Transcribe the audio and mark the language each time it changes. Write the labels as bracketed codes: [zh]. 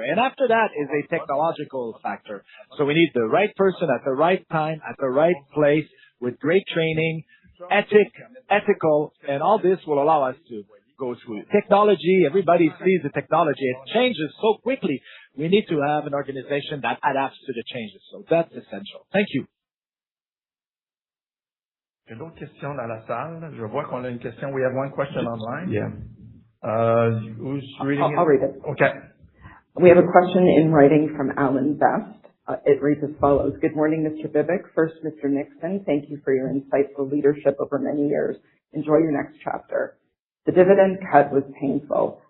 [en] And after that is a technological factor. So we need the right person at the right time, at the right place, with great training, ethical, and all this will allow us to go through it. Technology, everybody sees the technology. It changes so quickly. We need to have an organization that adapts to the changes. So that's essential. Thank you. [fr] Il y a d'autres questions dans la salle. Je vois qu'on a une question. [en] We have one question online. Yeah. Who's reading it? I'll read it. Okay. We have a question in writing from Alan Best. It reads as follows. Good morning, Mr. Bibick. First, Mr. Nixon, thank you for your insightful leadership over many years. Enjoy your next chapter. The dividend cut was painful.